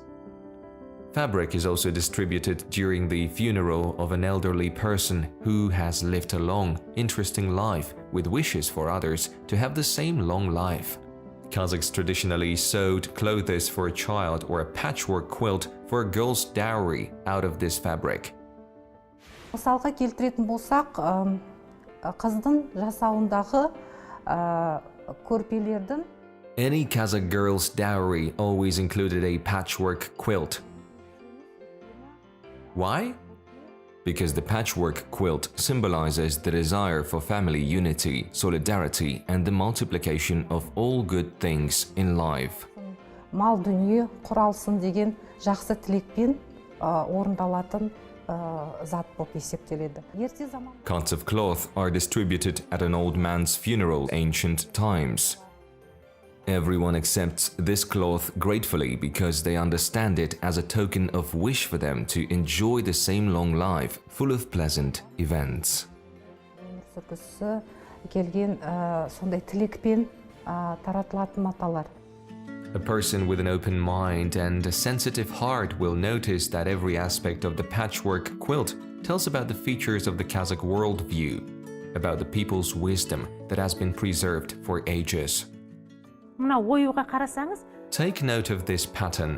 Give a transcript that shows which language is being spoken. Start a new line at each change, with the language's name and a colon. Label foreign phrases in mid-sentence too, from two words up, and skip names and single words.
English: Fabric is also distributed during the funeral of an elderly person who has lived a long, interesting life with wishes for others to have the same long life. Kazakhs traditionally sewed clothes for a child or a patchwork quilt for a girl's dowry out of this fabric.
Kazakh: Мысалға келтіретін болсақ, қыздың жасауындағы көрпелердің
English: Any Kazakh girl's dowry always included a patchwork quilt. Why? Because the patchwork quilt symbolizes the desire for family unity, solidarity, and the multiplication of all good things in life.
Kazakh: Мал дүние құралсын деген жақсы тілекпен орындалатын зат болып есептеледі.
English: Cuts of cloth are distributed at an old man's funeral in ancient times. Everyone accepts this cloth gratefully because they understand it as a token of wish for them to enjoy the same long life full of pleasant events.
Kazakh: Сондай тілекпен таратылатын маталар.
English: A person with an open mind and a sensitive heart will notice that every aspect of the patchwork quilt tells about the features of the Kazakh worldview, about the people's wisdom that has been preserved for ages. Take note of this pattern.